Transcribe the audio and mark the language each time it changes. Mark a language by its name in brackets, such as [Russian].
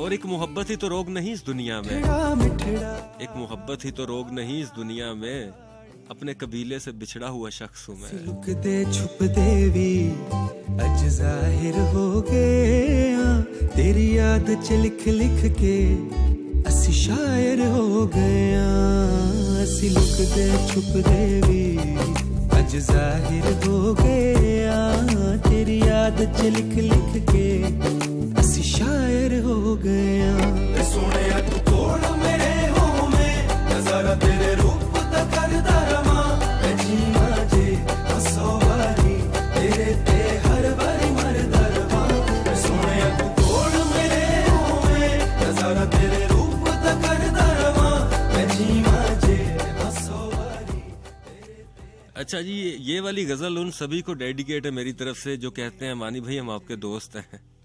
[Hindi] और एक मोहब्बत ही तो रोग नहीं इस दुनिया में, एक मोहब्बत ही तो रोग नहीं इस दुनिया में, अपने कबीले से बिछड़ा हुआ शख्स हूँ मैं। [Punjabi] लुकते छुपते भी अज जाहिर हो गया, तेरी याद च लिख लिख के ਅਸੀਂ ਸ਼ਾਇਰ ਹੋ ਗਏ ਆਂ ਅਸੀਂ ਲੁਕਦੇ ਛੁਪਦੇ ਵੀ ਅੱਜ ਜ਼ਾਹਿਰ ਹੋ ਗਏ ਆਂ ਤੇਰੀ ਯਾਦ ਚ ਲਿਖ ਲਿਖ ਕੇ ਅਸੀਂ ਸ਼ਾਇਰ ਹੋ ਗਏ ਆਂ ਸੋਹਣਿਆ ਤੂੰ ਕੋਲ ਮੇਰੇ ਹੋਵੇਂ ਨਜ਼ਾਰਾ ਤੇਰੇ ਰੂਪ ਦਾ ਕਰਦਾ ਰਵਾਂ ਮੈਂ ਜੀਵਾਂ ਜੇ ਹੱਸੋ ਵਾਰੀ ਤੇਰੇ ਤੇ ਹਰ ਵਾਰੀ ਮਰਦਾ ਰਵਾਂ ਸੋਹਣਿਆ ਤੂੰ ਕੋਲ ਮੇਰੇ ਹੋਵੇਂ ਨਜ਼ਾਰਾ ਤੇਰੇ ਰੂਪ ਦਾ ਕਰਦਾ ਰਵਾਂ ਮੈਂ ਜੀਵਾਂ ਜੇ ਹੱਸੋ ਵਾਰੀ। [Hindi] अच्छा जी, ये वाली गजल उन सभी को डेडिकेट है मेरी तरफ से जो कहते हैं मानी भाई हम आपके दोस्त हैं।